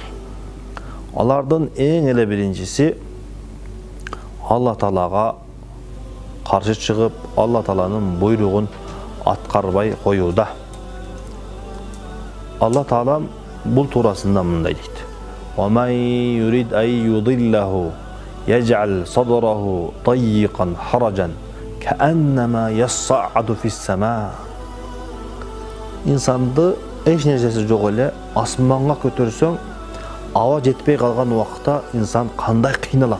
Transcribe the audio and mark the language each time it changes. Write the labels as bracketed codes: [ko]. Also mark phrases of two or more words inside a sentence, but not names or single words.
[ky] Алардын эң эле биринчиси Алла Таалага каршы чыгып, Алла Тааланын буйругун аткарбай коюуда. Алла Таалам бул туурасында мындай дейт: [ar] "ومن يرد أن يضله يجعل صدره ضيقا حرجا كأنما يصعد في السماء." [ky] Инсанды эч нерсеси жок эле асманга көтөрсөң, аба жетпей калган убакта инсан кандай кыйналат?